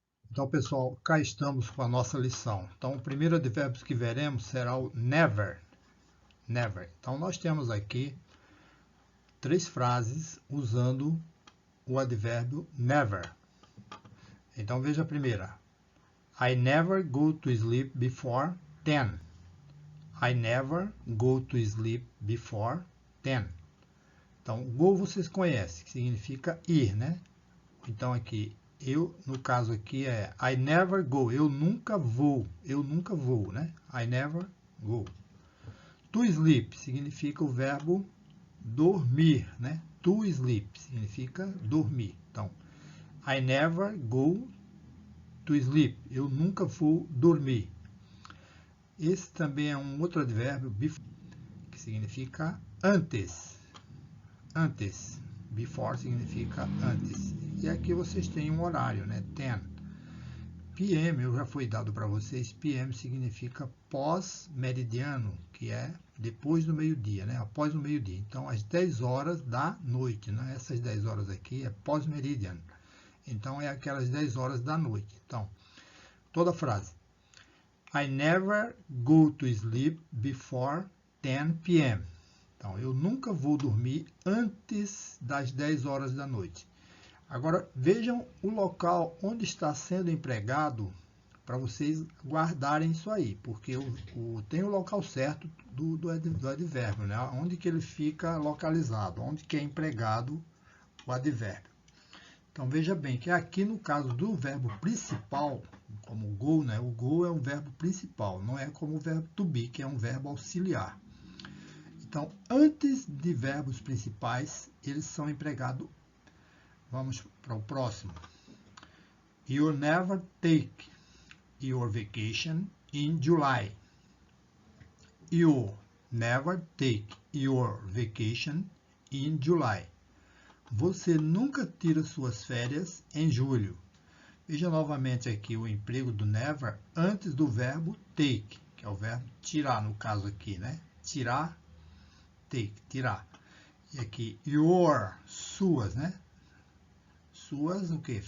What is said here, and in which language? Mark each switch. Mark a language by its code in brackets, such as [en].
[pt] Então, pessoal, cá estamos com a nossa lição. Então, o primeiro advérbio que veremos será o never. Never. Então, nós temos aqui três frases usando o advérbio never. Então, veja a primeira. [en] I never go to sleep before 10. I never go to sleep before 10. [pt] Então, go vocês conhecem, que significa ir, né? Então, aqui, no caso aqui é [en] I never go, [pt] eu nunca vou, né? [en] I never go. [pt] To sleep significa o verbo dormir, né? To sleep significa dormir. Então, [en] I never go to sleep, [pt] eu nunca vou dormir. Esse também é um outro advérbio, before, que significa antes. Antes. Before significa antes. E aqui vocês têm um horário, né? 10. PM, eu já fui dado para vocês, PM significa pós-meridiano, que é depois do meio-dia, né? Após o meio-dia. Então, às 10 horas da noite, né? Essas 10 horas aqui é pós-meridiano. Então, é aquelas 10 horas da noite. Então, toda a frase. [en] I never go to sleep before 10 p.m. [pt] Então, eu nunca vou dormir antes das 10 horas da noite. Agora, vejam o local onde está sendo empregado para vocês guardarem isso aí, porque tem o local certo do advérbio, né? Onde que ele fica localizado, onde que é empregado o advérbio. Então, veja bem que aqui no caso do verbo principal, como o go, né? O go é um verbo principal, não é como o verbo to be, que é um verbo auxiliar. Então, antes de verbos principais, eles são empregados. Vamos para o próximo. [en] You'll never take your vacation in July. You'll never take your vacation in July. [pt] Você nunca tira suas férias em julho. Veja novamente aqui o emprego do never antes do verbo take, que é o verbo tirar, no caso aqui, né? Tirar, take, tirar. E aqui, your, suas, né? Suas, o quê?